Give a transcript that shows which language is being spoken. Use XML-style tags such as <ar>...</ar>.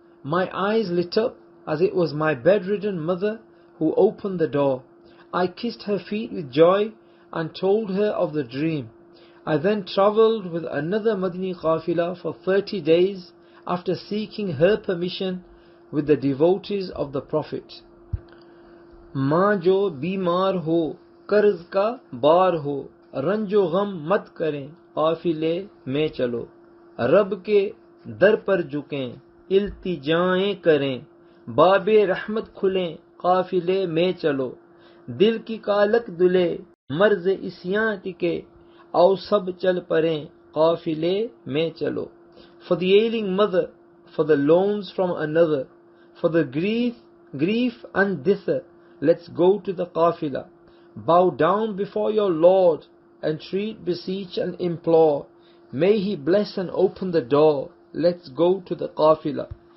<en>My eyes lit up as it was my bedridden mother who opened the door. I kissed her feet with joy and told her of the dream. I then travelled with another Madani Qafila for 30 days after seeking her permission with the devotees of the Prophet.</en> <hi>माँ जो बीमार हो, कर्ज का बार हो, रंजो गम मत करें, काफिले में चलो। रब के दर पर झुकें, इल्तिजाएं करें, बाबे रहमत खुलें, काफिले में चलो। दिल की कालक दुले, मर्ज इस्यां टिके, आओ सब चल पड़ें, काफिले में चलो।</hi> <en>For the ailing mother, for the loans from another, for the grief and dither, let's go to the qafila. Bow down before your Lord, entreat, beseech and implore. May He bless and open the door, let's go to the qafila.</en>